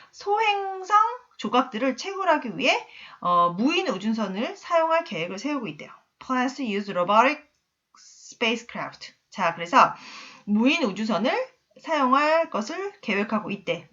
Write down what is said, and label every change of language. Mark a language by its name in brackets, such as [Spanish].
[Korean] 소행성 조각들을 채굴하기 위해 무인 우주선을 사용할 계획을 세우고 있대요. [English] Plans to use robotic spacecraft. [Korean] 자, 그래서 무인 우주선을 사용할 것을 계획하고 있대.